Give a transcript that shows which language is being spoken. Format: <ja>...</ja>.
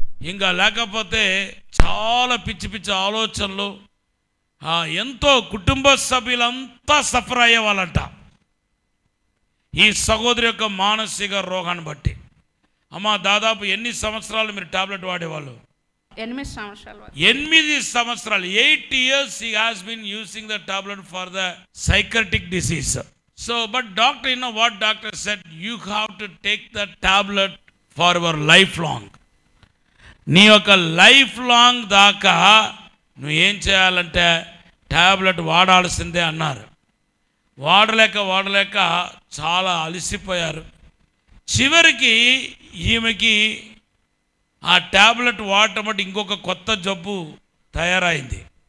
<te>ఇంకా లేకపోతే చాలా పిచ్చి పిచ్చి ఆలోచనలు. ఎంతో కుటుంబ సభ్యులంతా సఫర్ అయ్యేవాళ్ళంట ఈ సహోదరి యొక్క మానసిక రోగాన్ని బట్టి. అమ్మ, దాదాపు ఎన్ని సంవత్సరాలు మీరు టాబ్లెట్ వాడేవాళ్ళు? 8 సంవత్సరాలు. 8 సంవత్సరాలు.</te> <en>8 years he has been using the tablet for the psychiatric disease. So, but doctor, you know what doctor said? You have to take the tablet for your lifelong.</en> <te>నీ యొక్క లైఫ్ లాంగ్ దాకా నువ్వు ఏం చేయాలంటే tablet వాడాల్సిందే అన్నారు. వాడలేక చాలా అలసిపోయారు. చివరికి ఈమెకి ఆ టాబ్లెట్ వాడటం బట్టి ఇంకొక కొత్త జబ్బు తయారైంది.</te>